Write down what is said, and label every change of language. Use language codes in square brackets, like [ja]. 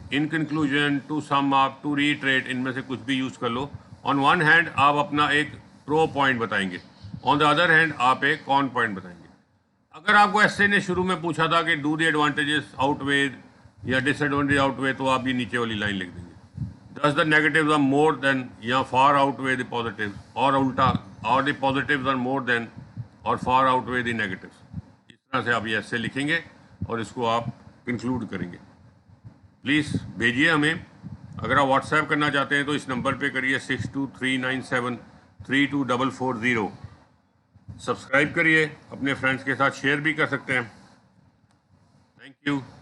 [en] in conclusion, to sum up, to retreat, [ur] ان میں سے کچھ بھی یوز کر لو. [en] on one hand [ur] آپ اپنا ایک پرو پوائنٹ بتائیں گے, [en] on the other hand [ur] آپ ایک کون پوائنٹ بتائیں گے. اگر آپ کو ایسے نے شروع میں پوچھا تھا کہ [en] do the advantages outweigh یا disadvantage outweigh, [ur] تو آپ یہ نیچے والی لائن لکھ دیں گے. [en] Thus the negatives are more than یا far outweigh the positives, [ur] اور الٹا, اور [en] the positives are more than اور far outweigh the negatives. [ur] اس طرح سے آپ یہ ایسے لکھیں گے اور اس کو آپ کنکلوڈ کریں گے. پلیز بھیجیے ہمیں. اگر آپ واٹس ایپ کرنا چاہتے ہیں تو اس نمبر پہ کریے 6239732440. سبسکرائب کریے, اپنے فرینڈس کے ساتھ شیئر بھی کر سکتے ہیں. Thank you.